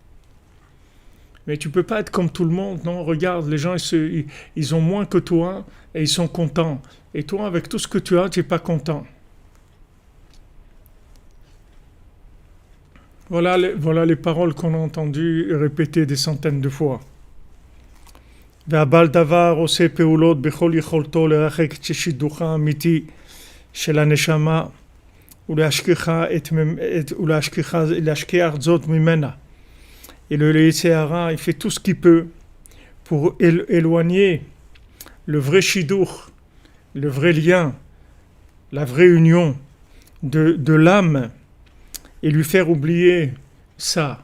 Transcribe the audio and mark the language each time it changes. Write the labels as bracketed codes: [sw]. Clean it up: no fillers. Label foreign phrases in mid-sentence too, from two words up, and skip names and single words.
[fr] Mais tu peux pas être comme tout le monde, non? Regarde, les gens ils ont moins que toi et ils sont contents. Et toi, avec tout ce que tu as, tu n'es pas content. Voilà les paroles qu'on a entendues répéter des centaines de fois. [he] והבעל דבר עושה פעולות בכל יכולתו לרחק את שידוכה האמיתי של הנשמה ולהשכיח זאת ממנה. [fr] Et le [he] יצר הרע, [fr] il fait tout ce qu'il peut pour éloigner le vrai shidduch, le vrai lien, la vraie union de l'âme et lui faire oublier ça.